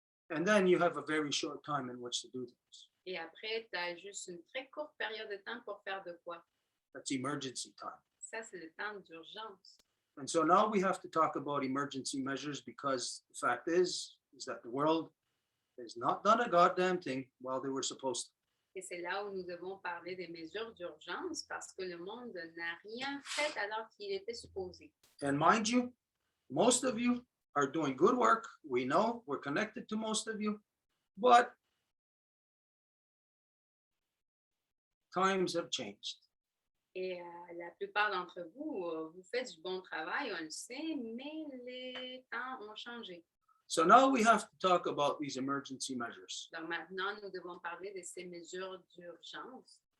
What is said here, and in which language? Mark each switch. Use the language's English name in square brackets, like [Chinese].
[English] And then you have a very short time in which to do things. [French] Et après, tu as juste une très courte période de temps pour faire de quoi? [English] That's emergency time. [French] Ça, c'est le temps d'urgence. [English] And so now we have to talk about emergency measures because the fact is that the world has not done a goddamn thing while they were supposed to. [French] Et c'est là où nous devons parler des mesures d'urgence parce que le monde n'a rien fait alors qu'il était supposé. [English] And mind you, most of you are doing good work. We know we're connected to most of you, but times have changed. [French] Et la plupart d'entre vous, vous faites du bon travail, on le sait, mais les temps ont changé. [English] So now we have to talk about these emergency measures. [French] Donc maintenant, nous devons parler de ces mesures d'urgence.